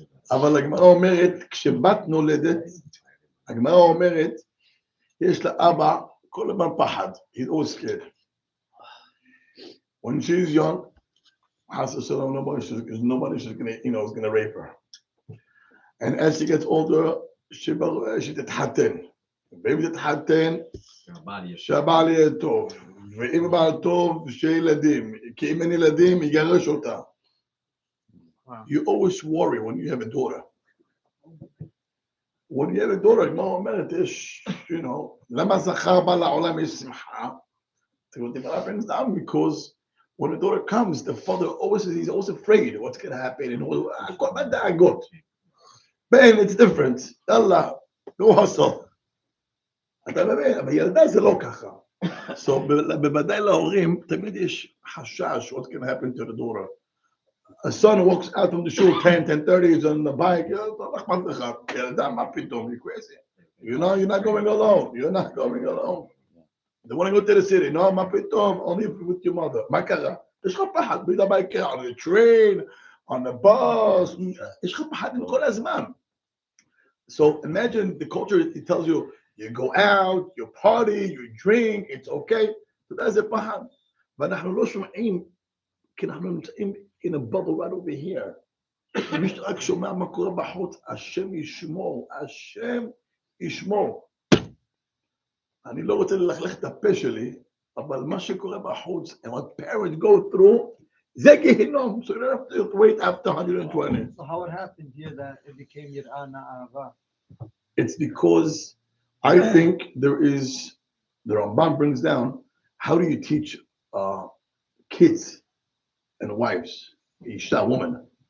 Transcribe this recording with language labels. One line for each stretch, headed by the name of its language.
Hebrew: אבל הגמרא אומרת, כשבת נולדת, הגמרא אומרת, יש לאבא כל הזמן פחד.
English: He's always scared. When she's young, nobody's gonna rape her. And as she gets older, she
Hebrew: תתחתן. ואם תתחתן, שהבעל יהיה טוב. ואם הבעל טוב, שיהיה ילדים. כי אם אין ילדים, יגרש אותה.
English: You always worry when you have a daughter. When you have a daughter,
Hebrew: הגמרא אומרת, יש, למה זכר בא לעולם יש שמחה?
English: The Gemara brings down because when the daughter comes, the father he's always afraid of what's going to happen. And Ben, it's different.
Hebrew: Allah,
English: go hustle.
Hebrew: אבל ילדה זה לא ככה.
English: So,
Hebrew: בוודאי להורים, תמיד יש חשש
English: what's going to happen to the daughter. A son walks out from the shul 10:30, he's on the bike.
Hebrew: ילדה, מה פתאום?
English: You're crazy. You're not going alone. You're not going alone. They want to go to the city.
Hebrew: No, מה פתאום?
English: Only with your mother.
Hebrew: מה קרה? יש לך פחד.
English: on the train, on the bus.
Hebrew: יש לך פחד עם כל הזמן.
English: So imagine the culture, it tells you, you go out, you party, you drink, it's okay. So that's a פחד.
Hebrew: ואנחנו לא שומעים, כי אנחנו נמצאים
English: in a bubble right over here.
Hebrew: מי שרק שומע מה קורה בחוץ, השם ישמור, השם ישמור. אני לא רוצה ללכלך את הפה שלי, אבל מה שקורה בחוץ,
English: and what parents go through,
Hebrew: זה גיהינום,
English: so you don't have to wait after 120. So how it happened here that it became Yir'ah Na'ava? It's because I think the Ramban brings down, how do you teach kids and wives, Isha, woman?